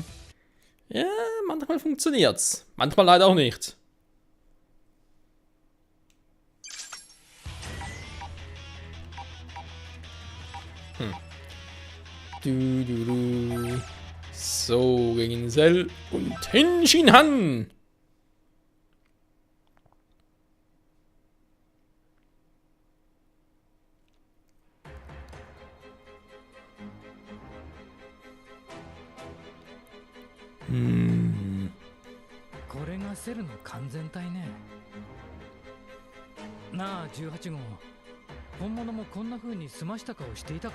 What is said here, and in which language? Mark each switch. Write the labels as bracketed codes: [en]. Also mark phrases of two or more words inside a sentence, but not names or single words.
[de] Ja, manchmal funktioniert's. Manchmal leider auch nicht. So, gegen Cell und Henshin Han. Hm. [ja] これがセルの完全体ね。なあ18号、本物もこんな風に澄ました顔していたか？